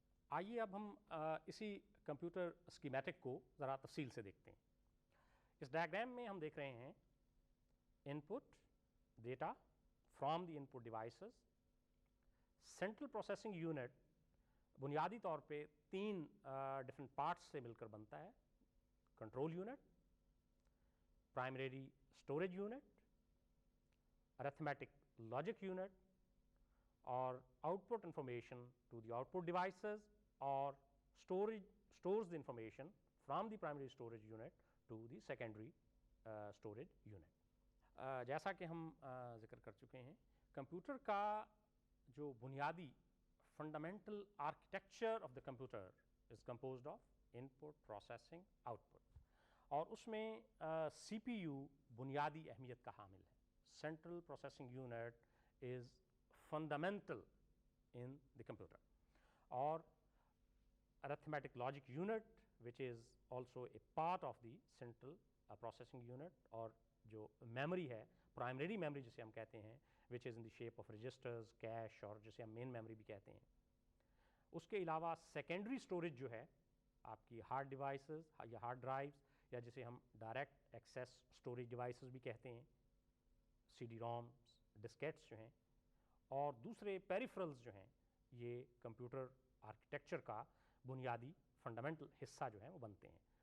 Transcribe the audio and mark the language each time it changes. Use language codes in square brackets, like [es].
[ur] آئیے اب ہم اسی کمپیوٹر اسکیمیٹک کو ذرا تفصیل سے دیکھتے ہیں. اس ڈائیگرام میں ہم دیکھ رہے ہیں ان پٹ data from the in put devices. Central processing unit بنیادی طور پہ 3 ڈفرینٹ پارٹس سے مل کر بنتا ہے. [en] Control unit, primary storage unit, arithmetic logic unit, اور output information to the output devices, or stores the information from the primary storage unit to the secondary storage unit. [ur] جیسا کہ ہم ذکر کر چکے ہیں, کمپیوٹر کا جو بنیادی fundamental [en] architecture of the computer is composed of [ur] in put, processing, out put, اور اس میں سی پی یو بنیادی اہمیت کا حامل ہے. [en] Central processing unit is fundamental in the computer. Or arithmetic logic unit, which is also a part of the central processing unit, [ur] اور جو memory ہے, [en] primary memory [ur] جسے ہم کہتے ہیں, [en] which is in the shape of registers, cache, [ur] اور جسے ہم main memory بھی کہتے ہیں. اس کے علاوہ secondary storage جو ہے آپ کی hard devices یا hard drives, یا جسے ہم direct access storage devices بھی کہتے ہیں, سی ڈی رومس, ڈسکیٹس جو ہیں, اور دوسرے پیریفرلز جو ہیں, یہ کمپیوٹر آرکیٹیکچر کا بنیادی فنڈامنٹل حصہ جو ہیں وہ بنتے ہیں.